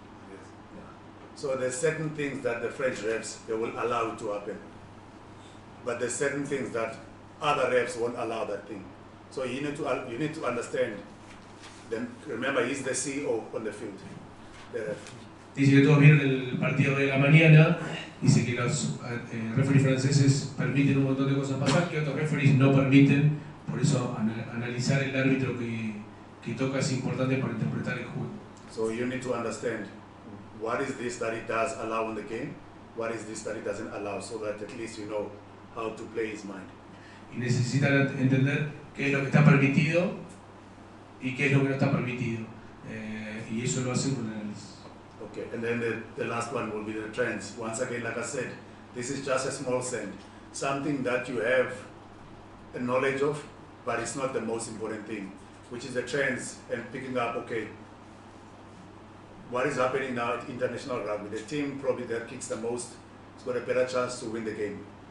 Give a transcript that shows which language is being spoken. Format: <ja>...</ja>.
<en>Yes. So there's certain things that the French refs, they will allow it to happen. But there's certain things that other refs won't allow that thing. So you need to understand. Then remember, he's the CEO on the field, the ref.</en> <es>Dice que todos vieron el partido de la mañana, dice que los referees franceses permiten un montón de cosas pasar que otros referees no permiten, por eso analizar el árbitro que toca es importante para interpretar el juego.</es> <en>So you need to understand what is this that it does allow in the game, what is this that it doesn't allow, so that at least you know how to play his mind.</en> <es>Y necesitan entender qué es lo que está permitido y qué es lo que no está permitido. Y eso lo hacen con el análisis.</es> <en>Okay, and then the last one will be the trends. Once again, like I said, this is just a small send, something that you have a knowledge of, but it's not the most important thing, which is the trends and picking up, okay, what is happening now at international rugby? The team probably that kicks the most has got a better chance to win the game.</en>